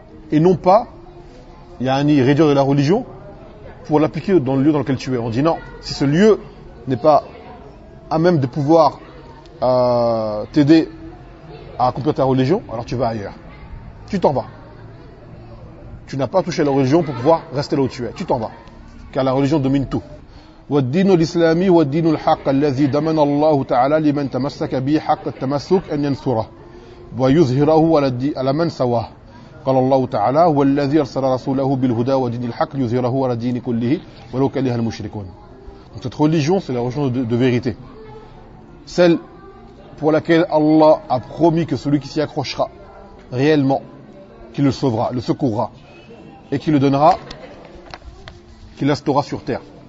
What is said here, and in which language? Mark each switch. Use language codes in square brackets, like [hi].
[fr] Et non pas, il y a un nid, réduire de la religion pour l'appliquer dans le lieu dans lequel tu es. On dit non, si ce lieu n'est pas à même de pouvoir t'aider à accomplir ta religion, alors tu vas ailleurs. Tu t'en vas. Tu n'as pas touché la religion pour pouvoir rester là où tu es. Tu t'en vas. Car la religion domine tout. [ar] والدين الإسلامي والدين الحق الذي ضمن الله تعالى لمن تمسك به حق التمسك أن ينصره ويظهره على من سواه قال الله تعالى هو الذي أرسل رسوله بالهدى ودين الحق ليظهره على الدين كله ولو كره المشركون. [fr] Donc cette religion, c'est la religion de vérité, celle pour laquelle Allah a promis que celui qui s'y accrochera réellement, qui le sauvera, le secourra et qui le donnera, qui l'instaura sur terre.